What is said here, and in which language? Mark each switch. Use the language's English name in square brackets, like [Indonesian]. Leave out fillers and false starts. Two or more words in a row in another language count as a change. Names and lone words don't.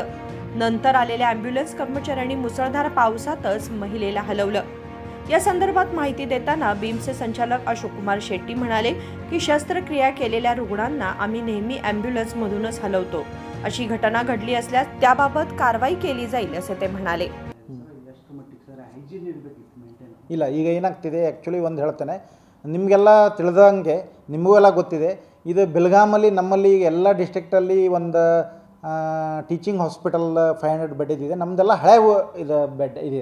[Marathi] नंतर आलेल्या अँब्युलन्स कर्मचाऱ्यांनी मुसळधार पावसातच महिलेला हलवलं। या संदर्भात माहिती देताना बीमचे संचालक अशोक कुमार शेट्टी म्हणाले की शस्त्रक्रिया केलेल्या रुग्णांना आम्ही नेहमी अँब्युलन्स मधूनच हलवतो। अशी घटना घडली असल्यास त्याबाबत कारवाई केली जाईल असे ते म्हणाले। [Kannada] ಇಲ್ಲ ಈಗ ಏನಾಗ್ತಿದೆ ಆ್ಯಕ್ಚುಲಿ ಒಂದು ಹೇಳ್ತೇನೆ, ನಿಮಗೆಲ್ಲ ತಿಳಿದಂಗೆ ನಿಮಗೆಲ್ಲ ಗೊತ್ತಿದೆ, ಇದು ಬೆಳಗಾಮಲ್ಲಿ ನಮ್ಮಲ್ಲಿ ಎಲ್ಲ ಡಿಸ್ಟ್ರಿಕ್ಟಲ್ಲಿ ಒಂದು [English] teaching hospital [Kannada] 500 ಬೆಡ್ ಇದೆ. ನಮ್ಮದೆಲ್ಲ ಹಳೆ ಇದು ಬೆಡ್ ಇದೆ.